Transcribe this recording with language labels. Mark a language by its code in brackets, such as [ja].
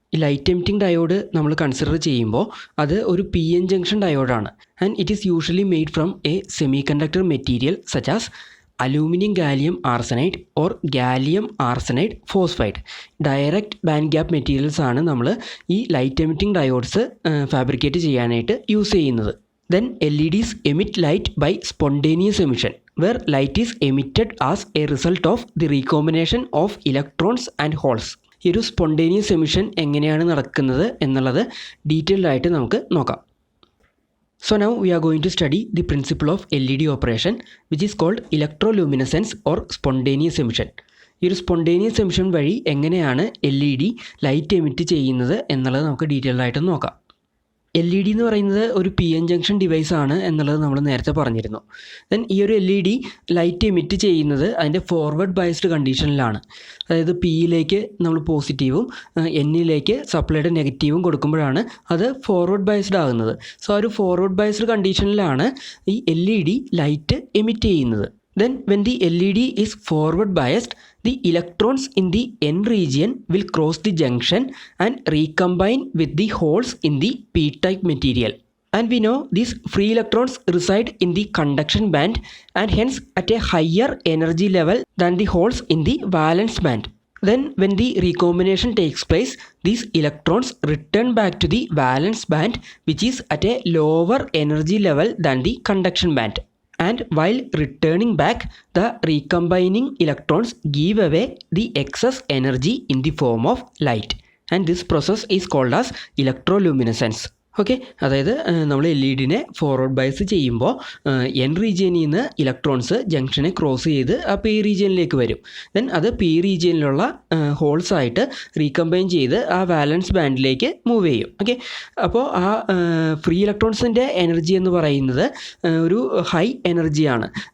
[ml] ഈ light emitting diode നമ്മൾ consider ചെയ്യുമ്പോൾ അത് ഒരു PN junction ഡയോഡാണ്. [en] And it is usually made from a semiconductor material such as aluminium gallium arsenide or gallium arsenide phosphide. [ml] Direct band gap materials ആണ് നമ്മൾ ഈ light emitting diodes fabricate ചെയ്യാനായിട്ട് use ചെയ്യുന്നത്. [en] Then LEDs emit light by spontaneous emission, where light is emitted as a result of the recombination of electrons and holes. [ml] ഈ ഒരു spontaneous emission എങ്ങനെയാണ് നടക്കുന്നത് എന്നുള്ളത് ഡീറ്റെയിൽഡ് ആയിട്ട് നമുക്ക് നോക്കാം. [en] So now we are going to study the principle of LED operation, which is called electroluminescence or spontaneous emission. [ml] ഈ ഒരു സ്പോണ്ടേനിയസ് എമിഷൻ വഴി എങ്ങനെയാണ് LED ലൈറ്റ് എമിറ്റ് ചെയ്യുന്നത് എന്നുള്ളത് നമുക്ക് ഡീറ്റെയിൽഡ് ആയിട്ട് നോക്കാം. LED എന്ന് പറയുന്നത് ഒരു PN ജംഗ്ഷൻ ഡിവൈസ് ആണ് എന്നുള്ളത് നമ്മൾ നേരത്തെ പറഞ്ഞിരുന്നു. ദെൻ ഈ ഒരു LED ലൈറ്റ് എമിറ്റ് ചെയ്യുന്നത് അതിൻ്റെ ഫോർവേഡ് ബയസ്ഡ് കണ്ടീഷനിലാണ്. അതായത് Pയിലേക്ക് നമ്മൾ പോസിറ്റീവും Nയിലേക്ക് സപ്ലൈഡ് നെഗറ്റീവും കൊടുക്കുമ്പോഴാണ് അത് ഫോർവേഡ് ബയസ്ഡ് ആകുന്നത്. സോ ആ ഒരു ഫോർവേഡ് ബയസ്ഡ് കണ്ടീഷനിലാണ് ഈ LED ലൈറ്റ് എമിറ്റ് ചെയ്യുന്നത്. [en] Then when the LED is forward biased, the electrons in the N region will cross the junction and recombine with the holes in the P-type material. And we know these free electrons reside in the conduction band and hence at a higher energy level than the holes in the valence band. Then when the recombination takes place, these electrons return back to the valence band, which is at a lower energy level than the conduction band. And while returning back, the recombining electrons give away the excess energy in the form of light. And this process is called as electroluminescence. [ml] Okay, അതായത് നമ്മൾ LED-നെ forward bias ചെയ്യുമ്പോൾ N റീജിയനിൽ നിന്ന് electrons ജംഗ്ഷനെ cross ചെയ്ത് ആ P റീജിയനിലേക്ക് വരും. Then അത് P റീജിയനിലുള്ള ഹോൾസായിട്ട് recombine ചെയ്ത് ആ വാലൻസ് ബാൻഡിലേക്ക് മൂവ് ചെയ്യും. ഓക്കെ, അപ്പോൾ ആ ഫ്രീ ഇലക്ട്രോൺസിൻ്റെ എനർജി എന്ന് പറയുന്നത് ഒരു ഹൈ എനർജിയാണ്.